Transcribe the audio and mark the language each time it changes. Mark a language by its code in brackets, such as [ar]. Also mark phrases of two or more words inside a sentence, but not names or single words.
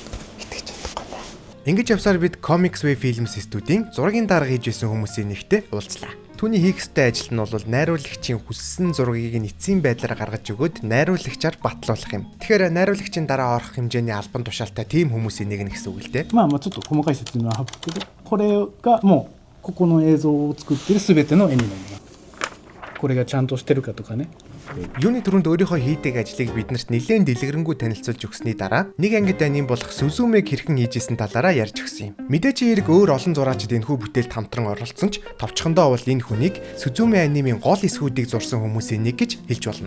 [mn] Итгэж чадахгүй байна. Ингэж явсаар бид Comics Way Films студийн зургийн дарга хийж байсан хүмүүсийн нэгтэй уулзлаа. Түүний хийх ёстой ажил нь бол найруулагчийн хүссэн зургийг нь эцсийн байдлаар гаргаж өгөөд найруулагчаар батлуулах юм. Тэгэхээр найруулагчийн дараа орох хэмжээний албан тушаалтай тийм хүмүүсийн нэг нь гэсэн үг л дээ. [ja] ちょっと細かい説明は省くけど、これがもうここの映像を作っている全ての絵になります。これがちゃんとしてるかとかね。 [mn] Юуны түрүүнд өөрийнхөө хийдэг ажлыг биднэрт нэлээд дэлгэрэнгүй танилцуулж өгсөний дараа нэг ангид аним болох Suzume хэрхэн хийжсэн талаараа ярьж өгсөн юм. Мэдээж хэрэг өөр олон зураачид энэхүү бүтээлд хамтран оролцсон ч товчхондоо бол энэ хүнийг Suzume анимын гол эсхүүдийг зурсан хүмүүсийн нэг гэж хэлж болно.